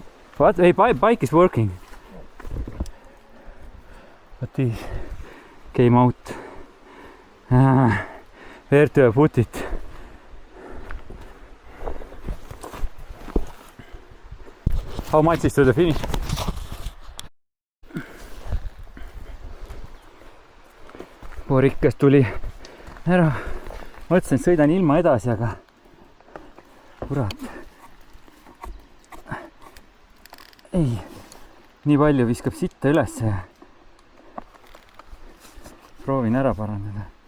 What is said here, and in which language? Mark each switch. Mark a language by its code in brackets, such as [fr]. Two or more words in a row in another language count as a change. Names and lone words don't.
[en] What? Hey, bike is working. But he came out. Where to put it? How much is to the finish? [et] Porikas tuli ära. Mõtlesin, et sõidan ilma edasi, aga kurat. Ei, nii palju viskab sitta üles ja proovin ära parandada.